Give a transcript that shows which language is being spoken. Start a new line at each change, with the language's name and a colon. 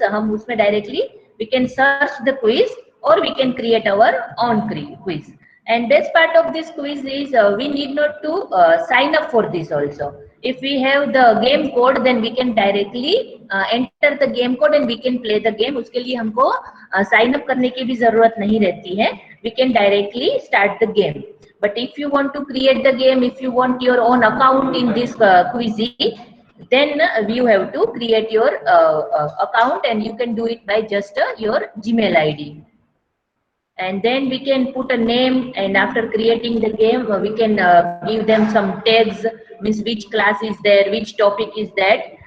Hindi: हम उसमें
English: directly we can search the quiz, or we can create our own quiz. And best part of this quiz is we need not to sign up for this also. If we have the game code, then we can directly enter the game code and we can play the game.
Hindi: उसके लिए हमको sign up करने की भी जरूरत नहीं रहती है.
English: We can directly start the game. But if you want to create the game, if you want your own account in this quiz, then you have to create your account, and you can do it by just your Gmail ID. And then we can put a name, and after creating the game, we can give them some tags, means which class is there, which topic is that.